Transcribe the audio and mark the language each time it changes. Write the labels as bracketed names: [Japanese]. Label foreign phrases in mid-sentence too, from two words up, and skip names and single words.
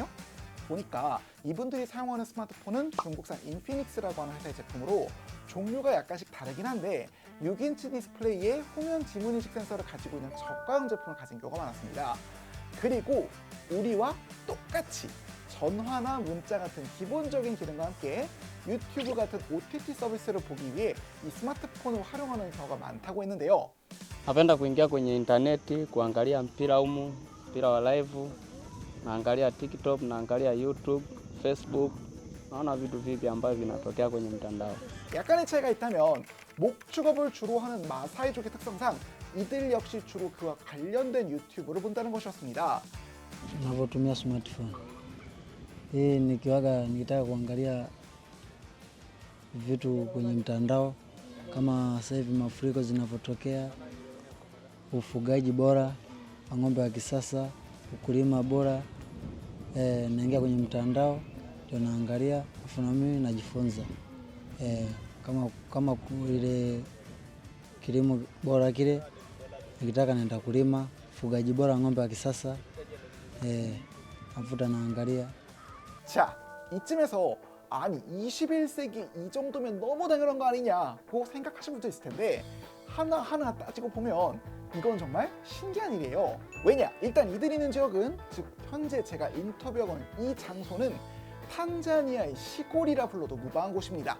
[Korean] 보니까 이분들이 사용하는 스마트폰은 중국산 인피닉스라고 하는 회사의 제품으로 종류가 약간씩 다르긴 한데 6인치 디스플레이에 후면 지문인식 센서를 가지고 있는 저가형 제품을 가진 경우가 많았습니다. 그리고 우리와 똑같이 전화나 문자 같은 기본적인 기능과 함께 유튜브 같은 OTT 서비스를 보기 위해 이 스마트폰을 활용하는 경우가 많다고 했는데요. [Swahili] Napenda kuingia kwenye intaneti kuangalia mpira humu, mpira wa live, naangalia TikTok, naangalia YouTube, Facebook, naona vitu vipi ambavyo vinatokea kwenye mtandao. [Korean] 약간의 차이가 있다면 목축업을 주로 하는 마사이족의 특성상 이들 역시 주로 그와 관련된 유튜브를 본다는 것이었습니다. [Swahili] Navyotumia smartphone hii nikitaka kuangalia vitu kwenye mtandao kama sasa hivi mafuriko zinavyotokea, ufugaji bora wa ng'ombe wa kisasa, ukulima bora, naingia kwenye mtandao ndio naangalia, afu na mimi najifunza kama ile kilimo bora kile nikitaka naenda kulima, ufugaji bora wa ng'ombe wa kisasa, afuta 나angalia. [Korean] 자, 이쯤에서 아니 21세기 이 정도면 너무 당연한 거 아니냐고 생각하시는 분도 있을 텐데 하나하나 따지고 보면 이건 정말 신기한 일이에요. 왜냐? 일단 이들이 있는 지역은, 즉 현재 제가 인터뷰하고 있는 이 장소는 탄자니아의 시골이라 불러도 무방한 곳입니다.